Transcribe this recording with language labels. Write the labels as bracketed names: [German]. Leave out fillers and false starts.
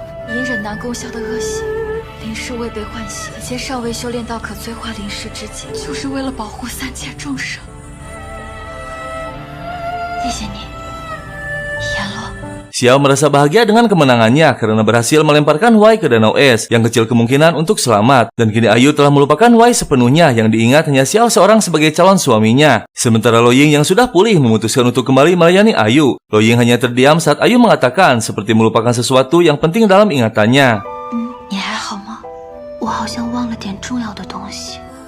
[Chinese] 隐忍难攻消的恶习，灵石未被唤醒，此前尚未修炼到可催化灵石之境，就是为了保护三界众生。谢谢你，阎罗。 [Indonesian] Xiao merasa bahagia dengan kemenangannya karena berhasil melemparkan Huai ke danau es yang kecil kemungkinan untuk selamat. Dan kini Ayu telah melupakan Huai sepenuhnya, yang diingat hanya Xiao seorang sebagai calon suaminya. Sementara Lo Ying yang sudah pulih memutuskan untuk kembali melayani Ayu. Lo Ying hanya terdiam saat Ayu mengatakan seperti melupakan sesuatu yang penting dalam ingatannya. [Chinese] 你还好吗？我好像忘了点重要的东西。